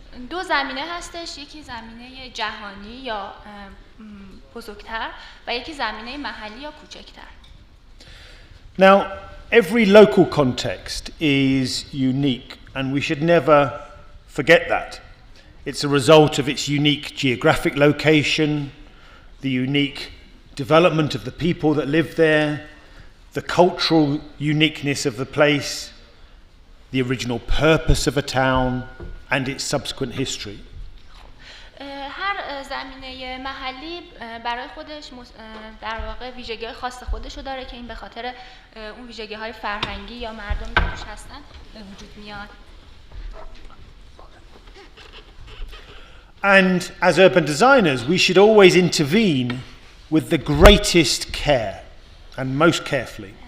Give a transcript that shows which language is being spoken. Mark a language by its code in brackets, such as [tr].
[fa] دو زمینه هستش، یکی زمینه جهانی یا بزرگتر و یکی زمینه محلی یا کوچکتر. [en] Now, every local context is unique, and we should never forget that. It's a result of its unique geographic location, the unique development of the people that live there, the cultural uniqueness of the place, the original purpose of a town, and its subsequent history. [fa] هر زمینه محلی برای خودش در واقع ویژگی‌های خاص خودش رو داره که این به خاطر اون ویژگی‌های فرهنگی یا مردمی که توش هستن به وجود میاد. [en] And as urban designers, we should always intervene with the greatest care and most carefully.